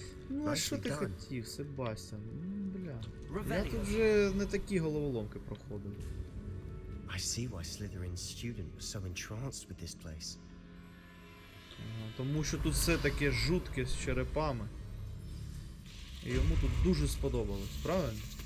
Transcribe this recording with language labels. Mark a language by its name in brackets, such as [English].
[Ukrainian] Ну а що ти хотів, Себастьян? Бля. Я тут вже не такі головоломки проходив. [English] I see why Slytherin's student was so entranced with this place. [Ukrainian] Тому що тут все таке жутке з черепами. І йому тут дуже сподобалось, правильно?